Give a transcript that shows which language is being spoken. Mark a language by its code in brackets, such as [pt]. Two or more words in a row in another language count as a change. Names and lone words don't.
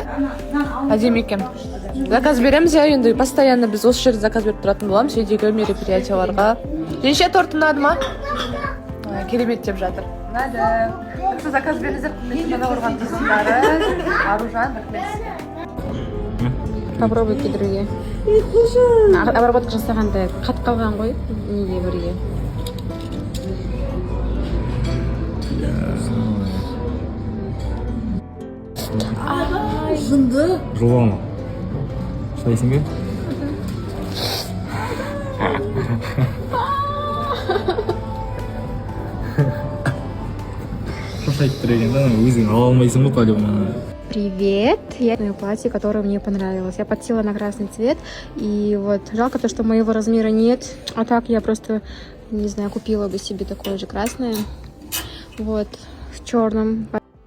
[kk] Әдемі екен. Заказ береміз, иә, енді постоянно біз осы жерде заказ беріп тұратын боламыз. Үйдегі мероприятияларға. Женше торт ұнады ма? Керемет деп жатыр. Ұнады. Күшті заказ беріңіздер. Құрметті ұрған қызындары. Аружан, рахмет. [ru] Попробуйте другие. [kk] Обработка жасағанда қатып қалған ғой, неге бірге. Жынды. Жуа ма? Шайсың бе? Шашайтып тұр екен да, өзің ала алмайсың ғой по-любому. [ru] Привет! Я мое платье, которое мне понравилось. Я подсела на красный цвет, и вот жалко то, что моего размера нет. А так я просто, не знаю, купила бы себе такое же красное. Вот, в черном.